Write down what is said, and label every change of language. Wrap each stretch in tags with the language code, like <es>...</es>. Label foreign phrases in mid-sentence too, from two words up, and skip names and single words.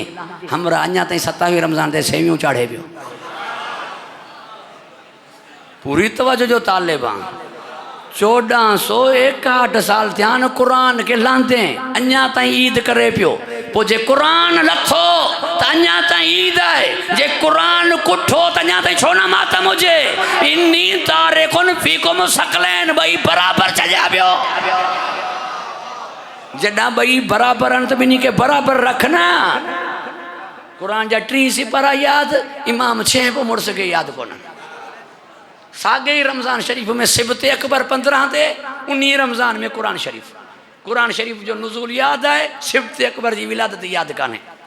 <sd>हमरा अञा ताईं 27 रमज़ान ते सेवियूं चाढ़े पियो। पूरी तवज्जो जो तालिब आहियां। 1461 साल थिया आहिनि क़ुरान खे लांदे, अञा ताईं ईद करे पियो। पोइ जे क़ुरान लथो त अञा ताईं ईद आहे, जे क़ुरान कुठो त अञा ताईं छो न मातम हुजे?</sd> <ar>إني تارك فيكم الثقلين,</ar> <sd>ॿई बराबरि छॾिया पियो। जॾहिं ॿई बराबरि आहिनि त ॿिन्ही खे बराबरि रख न। क़ुरान जा 3 सिपारा यादि, इमाम 6 पोइ मुड़ुस खे यादि कोन्हनि। साॻे ई रमज़ान शरीफ़ में सिबते अकबर 15 ते, उन रमज़ान में क़ुरान शरीफ़ जो नुज़ूल यादि आहे, सिबते अकबर जी विलादत यादि कान्हे।</sd>